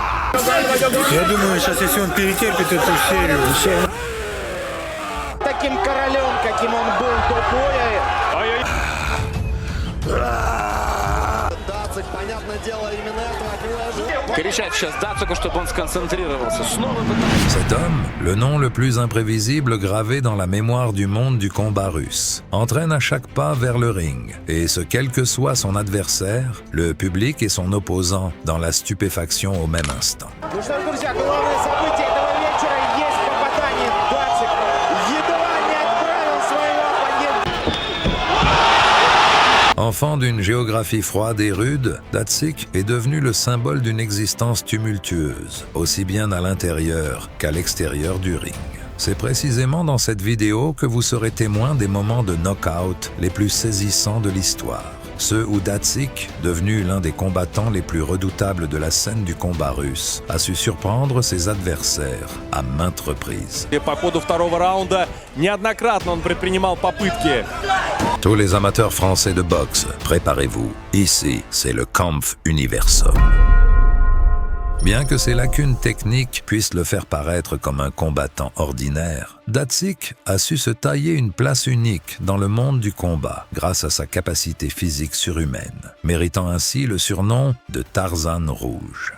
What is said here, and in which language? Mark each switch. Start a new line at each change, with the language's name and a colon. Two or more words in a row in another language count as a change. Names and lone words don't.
Russian: Я думаю, сейчас если он перетерпит эту серию... Таким королем, каким он был до боя. Дацик, понятное дело, именно этого от него ожидал. Кричать сейчас Дацику, чтобы он сконцентрировался. Снова
French: Cet homme, le nom le plus imprévisible gravé dans la mémoire du monde du combat russe, entraîne à chaque pas vers le ring, et ce quel que soit son adversaire, le public et son opposant dans la stupéfaction au même instant.
Russian: Ну что ж, друзья, главное событие этого вечера есть попадание Дацик. Едва не отправил своего оппонента.
French: Enfant d'une géographie froide et rude, Datsik est devenu le symbole d'une existence tumultueuse, aussi bien à l'intérieur qu'à l'extérieur du ring. C'est précisément dans cette vidéo que vous serez témoin des moments de knock-out les plus saisissants de l'histoire. Ceux où Datsik, devenu l'un des combattants les plus redoutables de la scène du combat russe, a su surprendre ses adversaires à maintes reprises.
Russian: По ходу второго раунда неоднократно он предпринимал попытки.
French: Tous les amateurs français de boxe, préparez-vous. Ici, c'est le Kampf Universum. Bien que ses lacunes techniques puissent le faire paraître comme un combattant ordinaire, Datsik a su se tailler une place unique dans le monde du combat grâce à sa capacité physique surhumaine, méritant ainsi le surnom de Tarzan Rouge.